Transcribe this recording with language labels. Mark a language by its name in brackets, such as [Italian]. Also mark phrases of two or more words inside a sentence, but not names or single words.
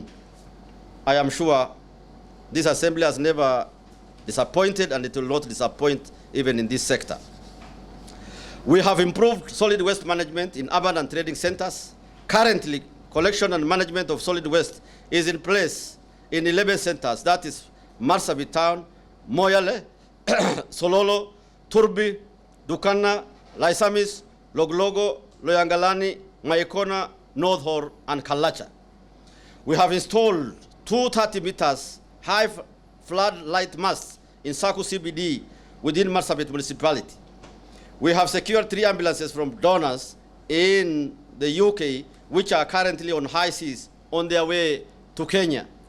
[English] I am sure this Assembly has never disappointed, and it will not disappoint even in this sector. We have improved solid waste management in urban and trading centers. Currently, collection and management of solid waste is in place in 11 centers, that is Marsabit Town, Moyale, Sololo, Turbi, Dukana, Laisamis, Loglogo, Loyangalani, Maikona, North Hor, and Kalacha. We have installed 230 meters high floodlight masts in Saku CBD within Marsabit municipality. We have secured 3 ambulances from donors in the UK, which are currently on high seas on their way to Kenya.